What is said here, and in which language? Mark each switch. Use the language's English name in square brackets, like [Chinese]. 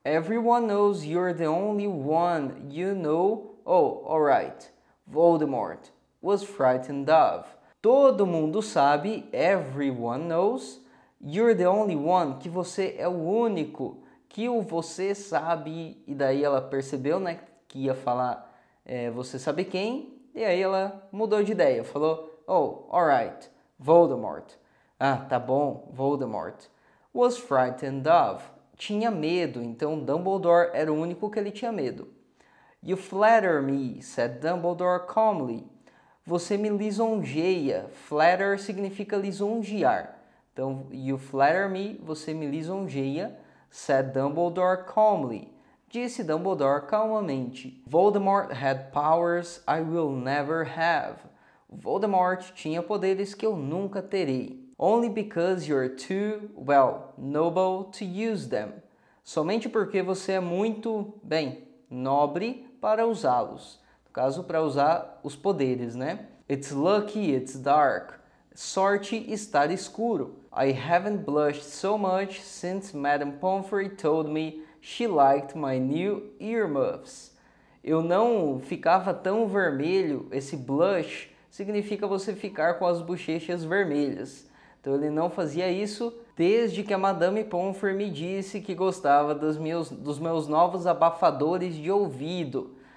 [English] Everyone knows you're the only one you know. Oh, alright. Voldemort was frightened of. [Portuguese] Todo mundo sabe, [English] everyone knows, you're the only one, [Portuguese] que você é o único, que o você sabe, e daí ela percebeu, né, que ia falar você sabe quem, e aí ela mudou de ideia, falou, [English] oh, alright, [Portuguese] Voldemort. Ah, tá bom, Voldemort. [English] Was frightened of. [Portuguese] Tinha medo, então Dumbledore era o único que ele tinha medo. [English] You flatter me, said Dumbledore calmly. [Portuguese] Você me lisonjeia. Flatter significa lisonjear. Então, [English] you flatter me, [Portuguese] você me lisonjeia, [English] said Dumbledore calmly. [Portuguese] Disse Dumbledore calmamente. [English] Voldemort had powers I will never have. [Portuguese] Voldemort tinha poderes que eu nunca terei. [English] Only because you're too, well, noble to use them. [Portuguese] Somente porque você é muito, bem, nobre para usá-los. No caso, para usar os poderes, né? [English] It's lucky it's dark. [Portuguese] Sorte estar escuro. [English] I haven't blushed so much since Madame Pomfrey told me she liked my new earmuffs. [Portuguese] Eu não ficava tão vermelho. Esse blush significa você ficar com as bochechas vermelhas. Então ele não fazia isso desde que a Madame Pomfrey me disse que gostava dos meus novos abafadores de ouvido.